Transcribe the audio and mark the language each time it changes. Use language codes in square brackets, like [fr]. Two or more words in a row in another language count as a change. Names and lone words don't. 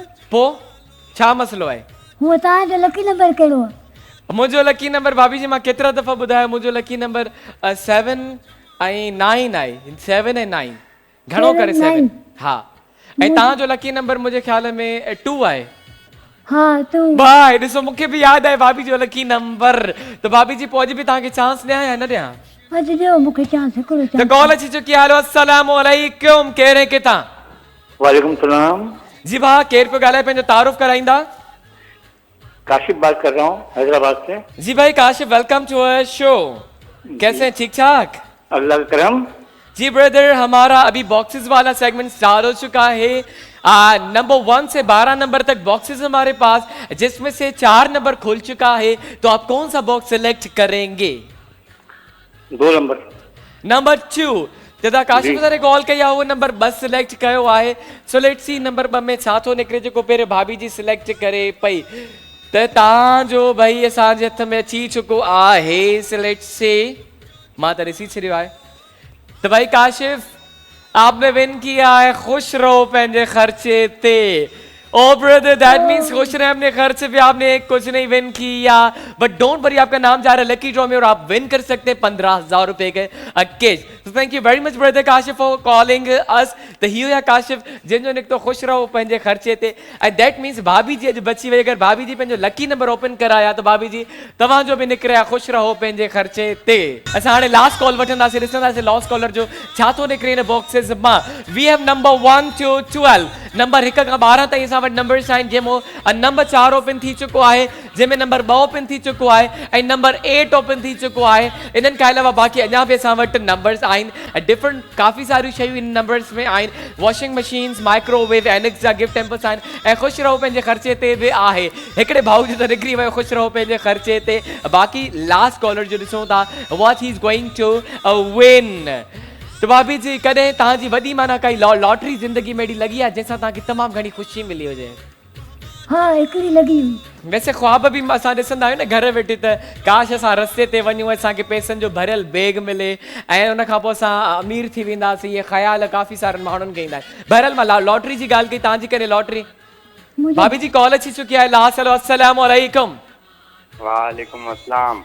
[sd] पोइ छा मसलो आहे? हूअ तव्हांजो [en] lucky number [sd] कहिड़ो आहे? मुंहिंजो [en] lucky number [sd] भाभी जी मां केतिरा दफ़ा ॿुधायो, मुंहिंजो [en] lucky number [sd] 7 ऐं 9 आहे। 7 ऐं 9 घणो करे 7। हा ऐं तव्हांजो [en] lucky number [sd] मुंहिंजे ख़्याल में 2 आहे। हाँ तू भाई ॾिसो मूंखे बि यादि आहे भाभी जो [en] lucky number. [sd] त भाभी जी पोइ अॼु बि तव्हांखे चांस ॾियां या न ॾियां? अॼु ॾियो मूंखे चांस, हिकिड़ो त चांस। कॉल अची चुकी आहे। अस्सलाम वालेकुम, [ur] کہہ رہے کتھاں? [sd] वालेकुम सलाम। जी भाउ केरु पियो ॻाल्हाए, पंहिंजो तारुफ कराईंदा? [ur] کاشف بات کر رہا ہوں حیدرآباد سے. جی بھائی [en] काशिफ, welcome to our show. [ur] کیسے ہیں، ٹھیک ٹھاک? اللہ کا کرم. جی برادر، ہمارا ابھی باکسز والا [en] segment start [ur] ہو چکا ہے. نمبر 1 سے 12 نمبر تک باکسز ہمارے پاس، جس میں سے 4 نمبر کھل چکا ہے. تو آپ کون سا باکس سلیکٹ کریں گے? 2 نمبر. [sd] नंबर 2 जदा काशिफ सर कॉल कया वो नंबर 2 सिलेक्ट कयो आहे। [en] so let's see [sd] नंबर 2 में छा थो निकिरे, जेको पहिरियों भाभी जी सिलेक्ट करे पई। त तव्हांजो भाई असांजे हथ में अची चुको आहे। सिलेक्ट से मां त ॾिसी छॾियो आहे। [ur] تو بھائی کاشف آپ نے ون کیا ہے, [sd] खुश रहो पंहिंजे खर्चे ते। [en] oh brother that means [ur] خوش رہے اپنے خرچ پہ، آپ نے کچھ نہیں ون کیا, [en] but don't worry, [ur] آپ کا نام جا رہا ہے [en] lucky draw [ur] میں اور آپ ون کر سکتے ہیں 15,000 روپے کے کیش. [en] तो thank you very much brother Kashif for calling us. [sd] त हियो या काशिफ जिन निकतो खुश रहो पंहिंजे खर्चे ते, [en] and that means [sd] भाभी जी अॼु बची वई, अगर भाभी जी पंहिंजो [en] lucky number open [sd] कराया तो भाभी जी तव्हांजो भी निकिरिया खुश रहो पंहिंजे खर्चे ते। असां हाणे [en] last call [sd] वठंदासीं, ॾिसंदासीं [en] last caller [sd] जो छा थो निकिरे इन बॉक्सेस मां। [en] we have number 1 to 12, [sd] नंबर 1 खां 12 ताईं असां वटि नंबर्स आहिनि, जंहिंमें नंबर 4 ओपन थी चुको आहे, जंहिंमें नंबर 2 ओपन थी चुको आहे ऐं नंबर 8 ओपन थी चुको आहे। इन्हनि खां अलावा बाक़ी अञा बि असां वटि नंबर्स आहिनि, डिफरेंट काफ़ी सारियूं शयूं इन नंबर्स में आहिनि, [en] washing machines, [sd] माइक्रोवेव, एनेक्स जा [en] gift hampers [sd] आहिनि ऐं ख़ुशि रहो पंहिंजे ख़र्चे ते बि आहे। हिकिड़े भाउ जो त निकिरी वियो ख़ुशि रहो पंहिंजे ख़र्चे ते। बाक़ी लास्ट कॉलर जो ॾिसूं था [en] what he is going to win. [sd] तो भाभी जी कॾहिं तव्हांजी वॾी माना काई लॉटरी ज़िंदगी में अहिड़ी लॻी आहे जंहिंसां तव्हांखे तमामु घणी ख़ुशी मिली हुजे? हाँ हिकिड़ी लॻी हुई। वैसे ख्वाब भी असां ॾिसंदा आहियूं न घर वेठे त काश असां रस्ते ते वञूं, असांखे पैसनि जो भरियल बैग मिले ऐं उन खां पोइ असां अमीर थी वेंदासीं, इहे ख़्याल काफ़ी सारनि माण्हुनि खे ईंदा आहिनि। बहरहाल मां लॉटरी जी ॻाल्हि कई, तव्हांजी कॾहिं लॉटरी? भाभी जी कॉल अची चुकी आहे। [en] last hello [sd] अस्सलाम वालेकुम। वालेकुम अस्सलाम।